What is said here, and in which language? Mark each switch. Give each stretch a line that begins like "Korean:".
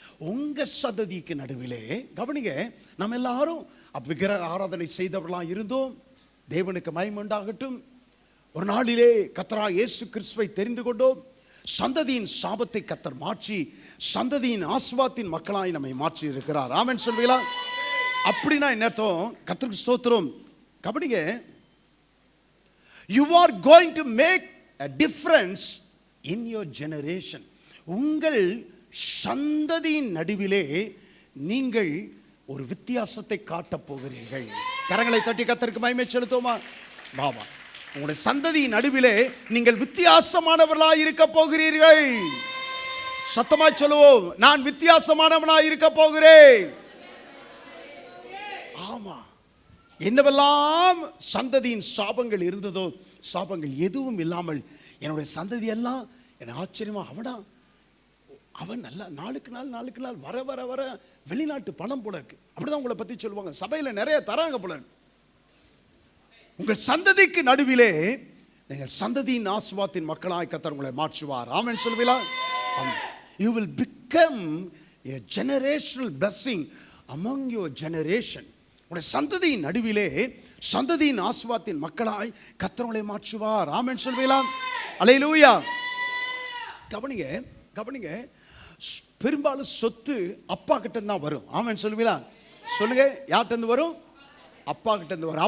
Tamil: உங்க சந்ததிக்கு நடுவிலே, கவனிங்க, நம்ம எல்லாரும் விக்கிரக ஆராதனை செய்தவர்களாக இருந்தோம். தேவனுக்கு மகிமை உண்டாகட்டும். ஒரு நாளிலே கர்த்தராகிய இயேசு கிறிஸ்துவை தெரிந்து கொண்டோம். சந்ததியின் சாபத்தை கர்த்தர் மாற்றி சந்ததியின் ஆசீர்வாதத்தின் மக்களாய் நம்மை மாற்றி இருக்கிறார். ஆமென் சொல்வீங்களா? அப்படின்னா என்னத்தோம்? கர்த்தருக்கு ஸ்தோத்திரம். கவனிங்க,
English: you are going to make a difference in your generation.
Tamil: உங்கள் சந்ததியின் நடுவிலே நீங்கள் ஒரு வித்தியாசத்தை காட்டப் போகிறீர்கள். கரங்களை தட்டி கர்த்தருக்கு மகிமை செலுத்துவோமா? பாபா, உங்களுடைய சந்ததியின் நடுவிலே நீங்கள் வித்தியாசமானவர்களாய் இருக்க போகிறீர்கள். சத்தமாய் சொல்லுவோம், நான் வித்தியாசமானவனாய் இருக்க போகிறேன். ஆமா, என்னவெல்லாம் சந்ததியின் சாபங்கள் இருந்ததோ, சாபங்கள் எதுவும் இல்லாமல் என்னுடைய சந்ததி எல்லாம் என்ன ஆச்சரியமா, அவன் நல்லா நாளுக்கு நாள் வர வர வர வெளிநாட்டு பணம் போல இருக்கு. அப்படிதான் உங்களை பத்தி சொல்லுவாங்க. சபையில நிறைய தராங்க போல இருக்கு. உங்கள் சந்ததிக்கு நடுவிலே நீங்கள் சந்ததியின் ஆசீர்வாதத்தின் மக்களாய் கர்த்தர் உங்களை மாற்றுவார். ஆமென் சொல்வீங்களா?
English: You will become a generational blessing among your generation.
Tamil: உடைய சந்ததியின் நடுவிலே சந்ததியின் ஆசீர்வாதத்தின் மக்களாய் கர்த்தர் உங்களை மாற்றுவார். ஆமென் சொல்வீங்களா? அல்லேலூயா. கவனிங்க கவனிங்க, பெரும்பாலும் சொத்து அப்பா கிட்ட இருந்து தான் வரும். ஆமென் சொல்வீங்களா? சொல்லுங்க, யார்கிட்ட இருந்து வரும்? அப்பா கிட்ட இருந்து வரும்.